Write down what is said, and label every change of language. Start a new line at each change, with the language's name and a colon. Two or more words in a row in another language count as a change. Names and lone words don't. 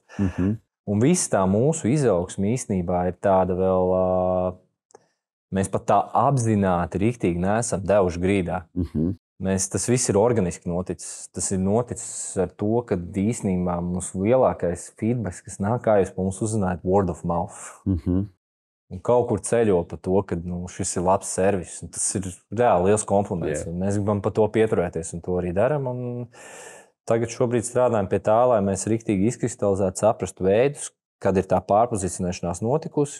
Latvian: Un viss tā mūsu izaugsme īstenībā ir tāda vēl, mēs pat tā apzināti riktīgi neesam devuši grīdā. Tas viss ir organiski noticis. Tas ir noticis ar to, ka īstenībā mums lielākais feedback, kas nāk, kā jūs mums uzzinājāt,
English: word of mouth.
Latvian: Un kaut kur ceļo par to, ka šis ir labs servis. Tas ir reāli liels kompliments. Mēs gribam par to pieturēties un to arī darām. Tagad šobrīd strādājam pie tā, lai mēs riktīgi izkristalizētu, saprastu veidus, kad ir tā pārpozicionēšanās notikusi.